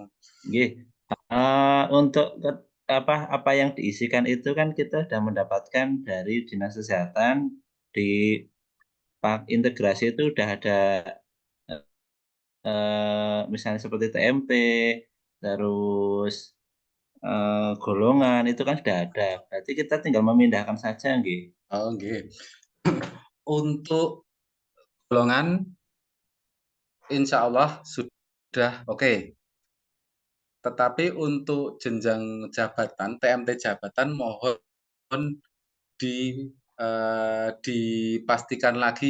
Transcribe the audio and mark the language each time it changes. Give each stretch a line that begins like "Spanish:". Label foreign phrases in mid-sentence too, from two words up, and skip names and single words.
Indonesian: Untuk apa yang diisikan itu kan kita sudah mendapatkan dari Dinas Kesehatan. Di Pak Integrasi itu sudah ada misalnya seperti TMT, terus golongan itu kan sudah ada. Berarti kita tinggal memindahkan saja, nggih. Oh, nggih. Untuk golongan
Arabic: إن شاء الله
Indonesian: sudah oke. Tetapi untuk jenjang jabatan, TMT jabatan, mohon dipastikan lagi.